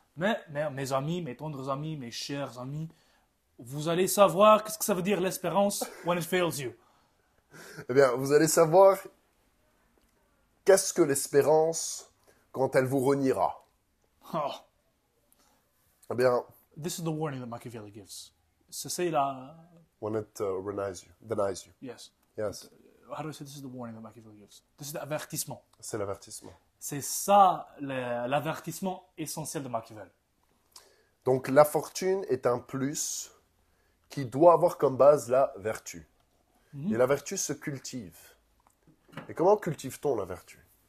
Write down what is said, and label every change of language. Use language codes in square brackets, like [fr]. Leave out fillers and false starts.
[fr] Mais mes amis, mes tendres amis, mes chers amis, vous allez savoir qu'est-ce que ça veut dire l'espérance [en] when it fails you. [fr] Eh bien, vous allez savoir qu'est-ce que l'espérance quand elle vous reniera. Oh, Eh bien, [en] this is the warning that Machiavelli gives. [fr] C'est la... [en] when it denies you. Yes. Yes, How do I say this is the warning that Machiavelli gives? This is [fr] l'avertissement. c'est l'avertissement. C'est ça l'avertissement essentiel de Machiavel. Donc la fortune est un plus qui doit avoir comme base la vertu. Et la vertu se cultive. Et comment cultive-t-on la vertu?